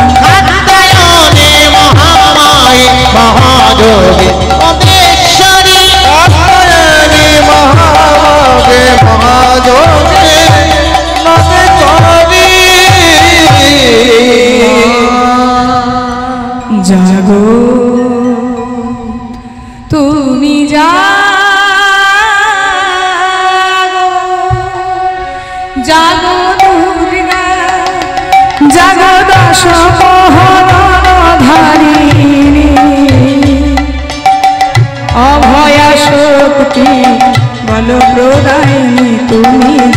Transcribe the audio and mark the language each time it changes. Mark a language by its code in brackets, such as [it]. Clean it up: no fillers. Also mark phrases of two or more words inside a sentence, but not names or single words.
[sa] कात्यायनी महामाय महायोगी अधेश्वरी कात्यायनी महामागे महायोगी अधेश्वरी [bn] जागो তুমি জাগো জাগো দুর্গা জাগো দশ ধারিণী অভয়া শক্তি বল প্রদায়িনী তুমি